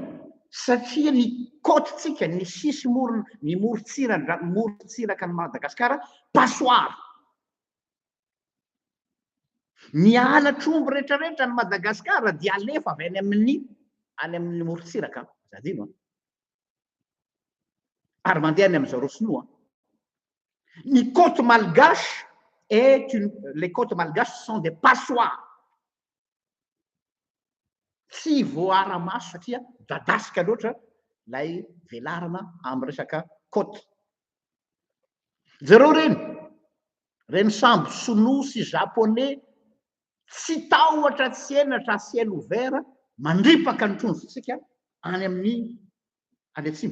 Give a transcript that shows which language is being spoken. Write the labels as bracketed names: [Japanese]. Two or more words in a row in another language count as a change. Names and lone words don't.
[Malagasy] Satria ny côtetsika ny sisy ny morontsiraka ny Madagasikara passoire. Ny alatr'omby rehetrarehetra ny Madagasikara dia alefa avy any amin'ny morontsiraka zadino ary mandeha any amin'ny zareo sinoa. [French] Les côtes malgaches sont des passoires. [Malagasy] Tsy voara-maso satria dadasika loatra lay velarana amin'ny resaka côte. Zareo reny sambo sinoa sy japonais tsy tahotra tsy henatra [French] ciel ouvert [Malagasy] mandripaka ny trondrotsika any amin'ny any atsimo.